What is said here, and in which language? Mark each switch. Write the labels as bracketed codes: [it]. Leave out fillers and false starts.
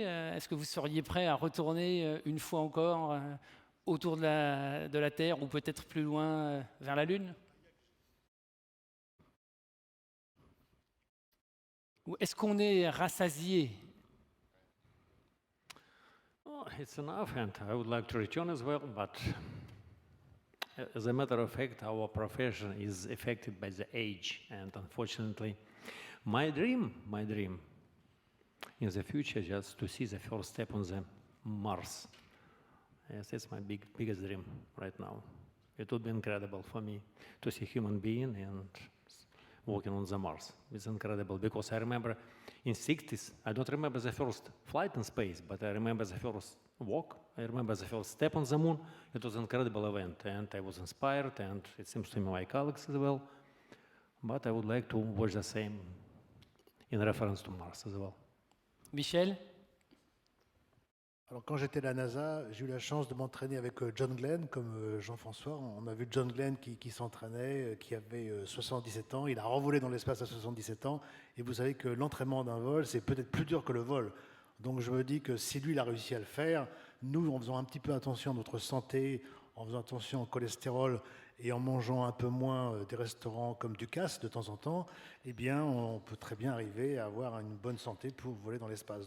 [fr] Est-ce que vous seriez prêt à retourner une fois encore autour de la Terre ou peut-être plus loin vers la Lune? Ou est-ce qu'on est rassasié? [en] Oh, it's enough, and I would like to return as well, but as a matter of fact, our profession is affected by the age, and unfortunately, my dream in the future just to see the first step on the Mars. Yes, that's my biggest dream right now. It would be incredible for me to see human being and walking on the Mars. It's incredible because I remember in 60s, I don't remember the first flight in space, but I remember the first walk. I remember the first step on the moon. It was an incredible event, and I was inspired, and it seems to me my colleagues as well. But I would like to watch the same in reference to Mars as well. [fr] Michel? Alors, quand j'étais à la NASA, j'ai eu la chance de m'entraîner avec John Glenn, comme Jean-François. On a vu John Glenn qui s'entraînait, qui avait 77 ans. Il a revolé dans l'espace à 77 ans. Et vous savez que l'entraînement d'un vol, c'est peut-être plus dur que le vol. Donc je me dis que si lui, il a réussi à le faire, nous, en faisant un petit peu attention à notre santé, en faisant attention au cholestérol et en mangeant un peu moins des restaurants comme Ducasse de temps en temps, eh bien, on peut très bien arriver à avoir une bonne santé pour voler dans l'espace.